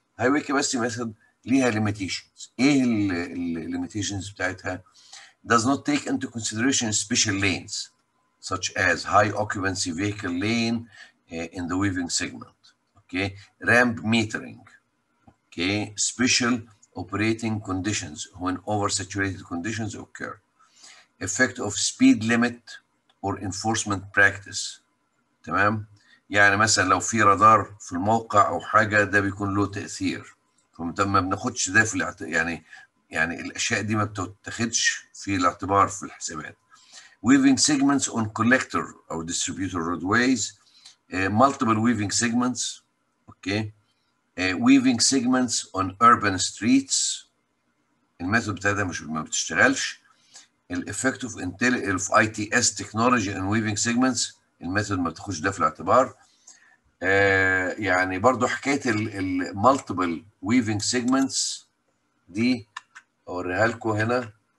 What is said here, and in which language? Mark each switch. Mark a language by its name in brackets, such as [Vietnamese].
[English] Highway capacity method ليها limitations. [Arabic] ايه limitations بتاعتها؟ [English] Does not take into consideration special lanes such as high occupancy vehicle lane in the weaving segment. Okay, ramp metering. Okay, special operating conditions when oversaturated conditions occur. Effect of speed limit or enforcement practice. [Arabic] تمام؟ يعني مثلا لو في رادار في الموقع او حاجه ده بيكون له تاثير، فما بناخدش ده في يعني الاشياء دي ما بتتاخدش في الاعتبار في الحسابات. [English] Weaving segments on collector or distributor roadways, multiple weaving segments. Okay, weaving segments on urban streets. [Arabic] الميثود بتاعتها ما بتشتغلش. [English] الeffect of ITS technology and weaving segments، [Arabic] الميثود ما بتاخدش ده في الاعتبار. يعني برضو حكايه المالتيبل weaving segments دي اوريها لكم هنا.